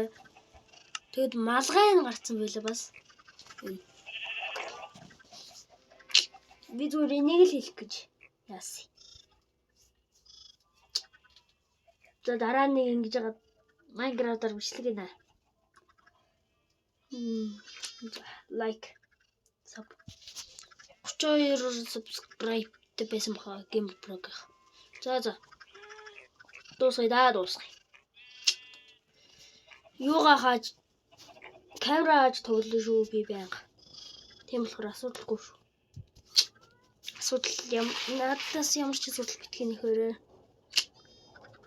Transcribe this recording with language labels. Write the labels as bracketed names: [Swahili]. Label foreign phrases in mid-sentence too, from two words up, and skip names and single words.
[Mongolian] Тэгэд малгай гарцсан байлаа бас. Би зүгээр энийг л хэлэх гэж яасан. За дараа нэг ингэж байгаа Minecraft-аар бичлэг гинэ. [English] Like sub 32 subscribe [Mongolian] байсан баха [English] Gamer Pro-г. [Mongolian] За. Дуусгая. Юугаа хааж камера хааж тоглоно шүү би байнга. Тийм болохоор асуудалгүй шүү. Асуудал надаас ямар ч асуудал битгий нэхээрээ.